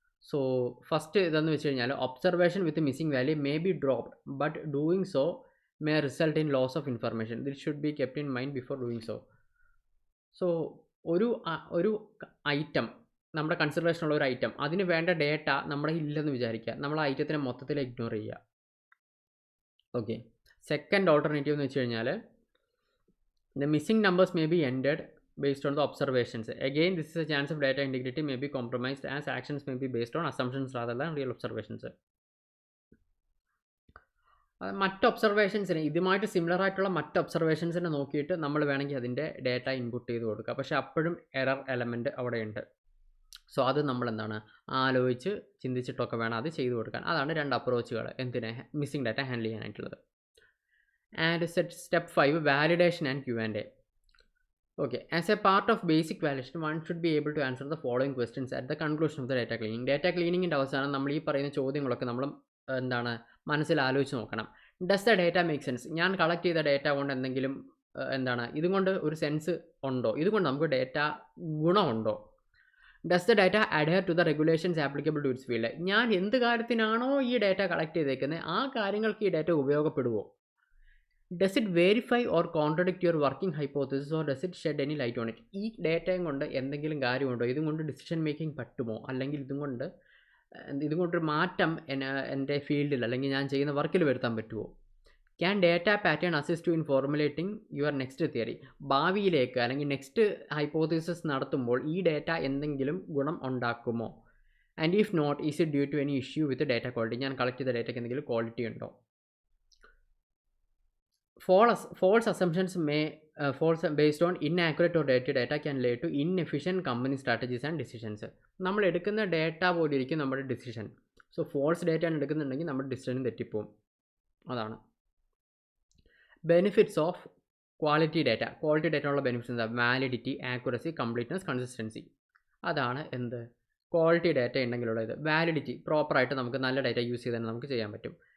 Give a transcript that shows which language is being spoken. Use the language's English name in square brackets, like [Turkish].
[English] so first [Malayalam] ഇതെന്ന് വെച്ച് കഴിഞ്ഞാൽ [English] Observation with missing value may be dropped, but doing so may result in loss of information. This should be kept in mind before doing so. [Malayalam] So ഒരു item, നമ്മുടെ കൺസിഡറേഷനുള്ള ഒരു item, അതിന് വേണ്ട data നമ്മുടെ ഇല്ലെന്ന് വിചാരിക്കുക, നമ്മൾ ആ ഐറ്റത്തിനെ മൊത്തത്തിൽ ഇഗ്നോർ ചെയ്യുക. [English] okay, second alternative [Malayalam] എന്ന് വെച്ച് കഴിഞ്ഞാൽ [English] the missing numbers may be ended based on the observations. Again, this is a chance of data integrity may be compromised as actions may be based on assumptions rather than real observations. [Malayalam] മറ്റ് ഒബ്സർവേഷൻസിന്, ഇതുമായിട്ട് similar ആയിട്ടുള്ള മറ്റ് ഒബ്സർവേഷൻസിനെ നോക്കിയിട്ട് നമ്മൾ വേണമെങ്കിൽ അതിൻ്റെ data input ചെയ്ത് കൊടുക്കുക, പക്ഷേ അപ്പോഴും എറർ എലമെൻറ്റ് അവിടെയുണ്ട്. സോ അത് നമ്മൾ എന്താണ് ആലോചിച്ച് ചിന്തിച്ചിട്ടൊക്കെ വേണം അത് ചെയ്തു കൊടുക്കാൻ. അതാണ് രണ്ട് അപ്രോച്ചുകൾ എന്തിനെ missing data handle ചെയ്യാനായിട്ടുള്ളത്. [English] And step 5, validation and Q&A. Okay, as a part of basic validation, one should be able to answer the following questions at the conclusion of the data cleaning. [Malayalam] Data cleaning ൻ്റെ അവസാനം നമ്മൾ ഈ പറയുന്ന ചോദ്യങ്ങളൊക്കെ നമ്മൾ എന്താണ് മനസ്സിൽ ആലോചിച്ച് നോക്കണം. [English] Does the data make sense? [Malayalam] ഞാൻ കളക്ട് ചെയ്ത ഡേറ്റ കൊണ്ട് എന്തെങ്കിലും എന്താണ് ഇതുകൊണ്ട് ഒരു സെൻസ് ഉണ്ടോ? ഇതുകൊണ്ട് നമുക്ക് data ഗുണമുണ്ടോ? [English] Does the data adhere to the regulations applicable to its field? [Malayalam] ഞാൻ എന്ത് കാര്യത്തിനാണോ ഈ ഡേറ്റ കളക്ട് ചെയ്തേക്കുന്നത് ആ കാര്യങ്ങൾക്ക് ഈ data ഉപയോഗപ്പെടുമോ? [English] Does it verify or contradict your working hypothesis or does it shed any light on it? [Malayalam] ഈ ഡേറ്റയും കൊണ്ട് എന്തെങ്കിലും കാര്യമുണ്ടോ? ഇതും കൊണ്ട് ഡിസിഷൻ മേക്കിംഗ് പറ്റുമോ? അല്ലെങ്കിൽ ഇതുകൊണ്ടൊരു മാറ്റം എൻ്റെ ഫീൽഡിൽ അല്ലെങ്കിൽ ഞാൻ ചെയ്യുന്ന വർക്കിൽ വരുത്താൻ പറ്റുമോ? [English] Can data pattern assist to in formulating your next theory? [Malayalam] ഭാവിയിലേക്ക് അല്ലെങ്കിൽ നെക്സ്റ്റ് ഹൈപ്പോത്തസിസ് നടത്തുമ്പോൾ ഈ ഡേറ്റ എന്തെങ്കിലും ഗുണം ഉണ്ടാക്കുമോ? [English] And if not, is it due to any issue with data quality? [Malayalam] ഞാൻ കളക്ട് ചെയ്ത ഡേറ്റയ്ക്ക് എന്തെങ്കിലും ക്വാളിറ്റി ഉണ്ടോ? [English] False assumptions may based on inaccurate or dated data can lead to inefficient company strategies and decisions. [Malayalam] നമ്മൾ എടുക്കുന്ന data പോലെ ഇരിക്കും നമ്മുടെ decision. So false data ആണ് എടുക്കുന്നുണ്ടെങ്കിൽ നമ്മുടെ ഡിസിഷനും തെറ്റിപ്പോവും. അതാണ് benefits of quality data. Quality ഡേറ്റയുള്ള benefits എന്താ? Validity, accuracy, കംപ്ലീറ്റ്നസ്, consistency. അതാണ് എന്ത് ക്വാളിറ്റി ഡേറ്റ ഉണ്ടെങ്കിലുള്ള ഇത്. വാലിഡിറ്റി, പ്രോപ്പറായിട്ട് നമുക്ക് നല്ല ഡേറ്റ യൂസ് ചെയ്ത് തന്നെ നമുക്ക് ചെയ്യാൻ പറ്റും.